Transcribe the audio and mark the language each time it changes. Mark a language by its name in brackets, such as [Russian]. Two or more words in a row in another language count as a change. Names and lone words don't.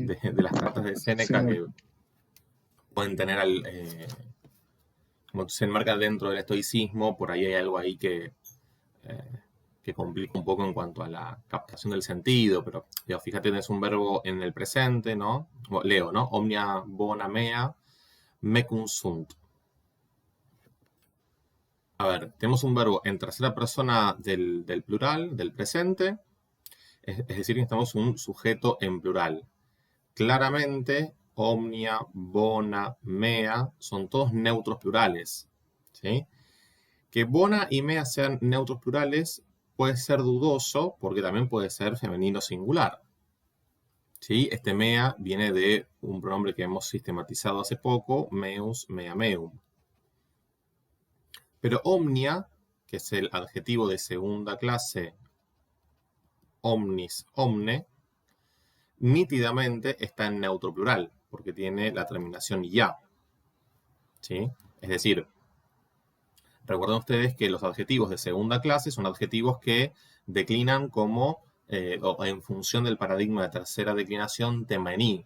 [Spanish] de las cartas de Séneca que pueden tener, como se enmarcan dentro del estoicismo, por ahí hay algo ahí que complica un poco en cuanto a la captación del sentido. Pero digo, fíjate, tenés un verbo en el presente, ¿no? Leo, ¿no? [Latin] Omnia bona mea mecum sunt. [Spanish] A ver, tenemos un verbo en tercera persona del plural, del presente, es decir, necesitamos un sujeto en plural. Claramente, [Latin] omnia, bona, mea [Spanish] son todos neutros plurales. ¿Sí? Que bona y mea sean neutros plurales puede ser dudoso porque también puede ser femenino singular. ¿Sí? Este mea viene de un pronombre que hemos sistematizado hace poco, [Latin] meus, mea, meum. [Spanish] Pero omnia, que es el adjetivo de segunda clase, [Latin] omnis, omne, [Spanish] nítidamente está en neutro plural, porque tiene la terminación ya. ¿Sí? Es decir, recuerden ustedes que los adjetivos de segunda clase son adjetivos que declinan como, o en función del paradigma de tercera declinación, tema en i.